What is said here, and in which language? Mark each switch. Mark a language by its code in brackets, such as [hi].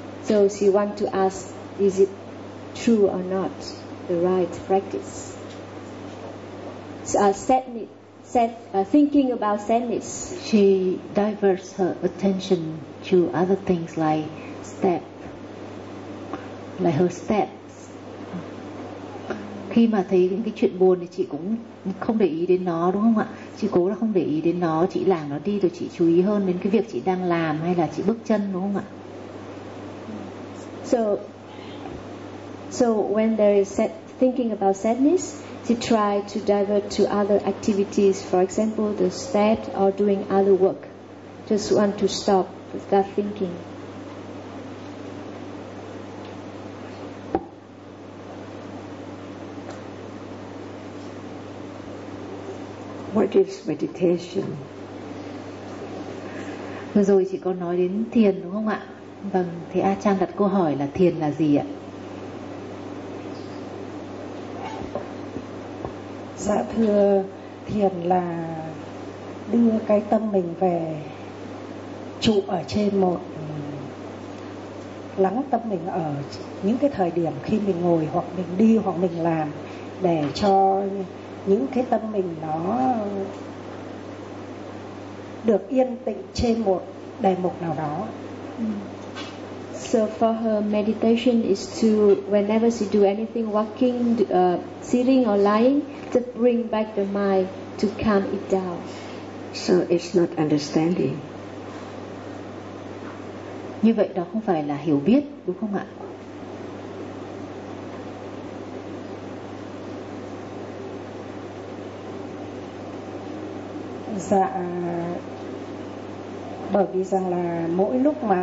[en] So she want to ask, is it true or not, the right practice? Thinking about sadness, she diverts her attention to other things like step, like her steps. [vi] Khi mà thấy những cái chuyện buồn thì chị cũng không để ý đến nó, đúng không ạ? Chị cố là không để ý đến nó, chị làm nó đi rồi chị chú ý hơn đến cái việc chị đang làm hay là chị bước chân, đúng không ạ? [en] So when there is thinking about sadness, she try to divert to other activities, for example, the step or doing other work. Just want to stop that thinking. What is meditation? [vi] Vừa rồi chị có nói đến thiền đúng không ạ? Vâng, thì A Chan đặt câu hỏi là thiền là gì ạ? Dạ thưa, thiền là đưa cái tâm mình về trụ ở trên một, lắng tâm mình ở những cái thời điểm khi mình ngồi hoặc mình đi hoặc mình làm, để cho những cái tâm mình nó được yên tĩnh trên một đề mục nào đó. [en] So for her, meditation is to, whenever she do anything, walking, sitting or lying, to bring back the mind to calm it down. So it's not understanding. [vi] Như vậy đó không phải là hiểu biết, đúng không ạ? Dạ, bởi vì rằng là mỗi lúc mà